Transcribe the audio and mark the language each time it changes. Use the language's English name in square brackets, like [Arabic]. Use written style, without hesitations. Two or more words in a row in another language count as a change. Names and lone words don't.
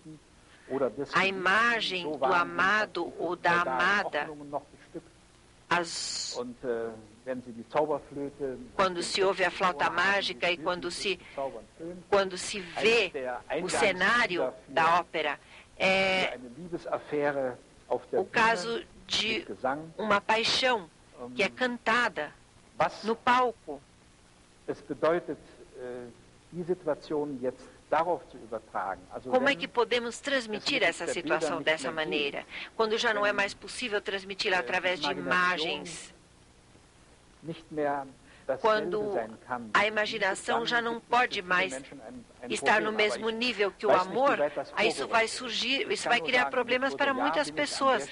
[Portuguese] A imagem do amado ou da amada, quando se ouve a flauta mágica e quando se vê o cenário da ópera, é o caso de uma paixão que é cantada no palco. [German] Es bedeutet, die Situation jetzt darauf zu übertragen. Also [Portuguese] Como é que podemos transmitir essa situação dessa maneira, quando já não é mais possível transmiti-la através de imagens? Quando a imaginação já não pode mais estar no mesmo nível que o amor, aí isso vai criar problemas para muitas pessoas.